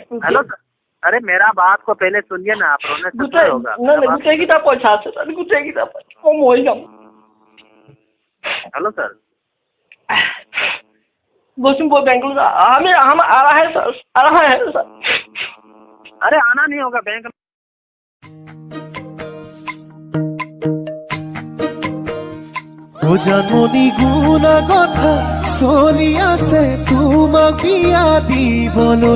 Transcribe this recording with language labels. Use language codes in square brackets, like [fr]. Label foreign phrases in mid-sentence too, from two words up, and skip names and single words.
[hi] हेलो सर, अरे मेरा बात को पहले सुनिए ना, आप रोने से क्या होगा? हेलो सर, बेंगलुरु हम आ रहा है सर, सर। अरे आना नहीं होगा बैंक में। [as] ও জানমনি গুণা কথা চলি আছে তোমাক বিয়া দিবলৈ।